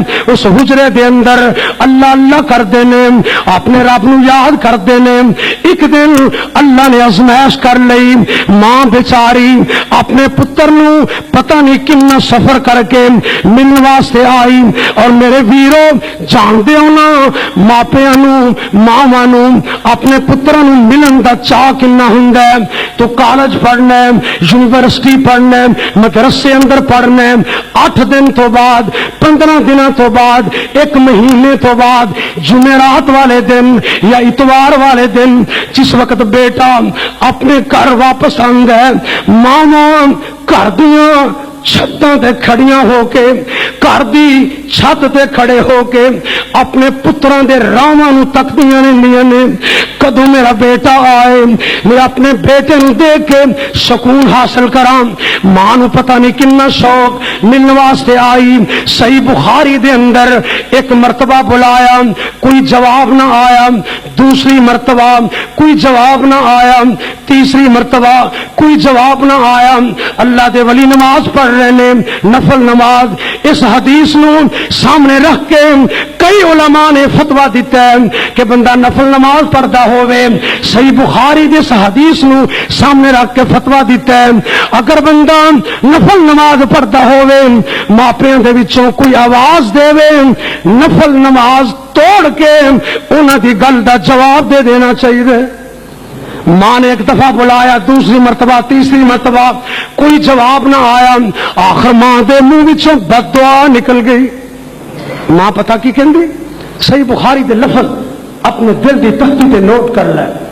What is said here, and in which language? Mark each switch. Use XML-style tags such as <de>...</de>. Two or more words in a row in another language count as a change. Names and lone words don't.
<pa>اس حجرے دے اندر اللہ اللہ کردے نے اپنے رب نو یاد کردے نے. ایک دن اللہ نے آزمائش کر لئی. ماں بیچاری اپنے پتر نو پتہ نہیں کنا سفر کر کے ملن واسطے آئی. اور میرے ویرو جاندے ہو نا ماپیاں نو ماواں نو اپنے پتراں نو ملن دا چاہ کنا ہوندا ہے. تو کالج پڑھنا ہے یونیورسٹی پڑھنا ہے مدرسے اندر پڑھنا ہے. 8 دن تو بعد 15 دنوں تو بعد 1 مہینے تو بعد جمعرات والے دن یا اتوار والے دن جس وقت بیٹا اپنے گھر واپس آندا ہے ماواں گھر دیاں چھتاں تے کھڑیاں ہو کے گھر دی چھت تے کھڑے ہو کے اپنے پتراں دے راواں نو تکدیاں نے کدوں میرا بیٹا آئے. میں اپنے بیٹے نو دیکھ کے سکون حاصل کراں. ماں نو پتہ نہیں کنا شوق ملن واسطے آئی. صحیح بخاری دے اندر ایک مرتبہ بلایا کوئی جواب نہ آیا. دوسری مرتبہ کوئی جواب نہ آیا. تیسری مرتبہ کوئی جواب نہ آیا. اللہ دے ولی نماز پڑھ رہے نے نفل نماز. اس حدیث نو سامنے رکھ کے کئی علماء نے فتویٰ دیتا ہے کہ بندہ نفل نماز پڑھتا ہوئے. صحیح بخاری دے اس حدیث نو سامنے رکھ کے فتویٰ دیتا ہے اگر بندہ نفل نماز پڑھتا ہوئے ماپیاں دے وچوں کوئی آواز دے نفل نماز توڑ کے انہاں دی گل دا جواب دے دینا چاہیے. ماں نے ایک دفعہ بلایا دوسری مرتبہ تیسری مرتبہ کوئی جواب نہ آیا. آخر ماں دے منہ وچوں بد دعا نکل گئی. ماں پتہ کی کہندی صحیح بخاری دے لفظ اپنے دل دی تختی تے نوٹ کر لے.</pa>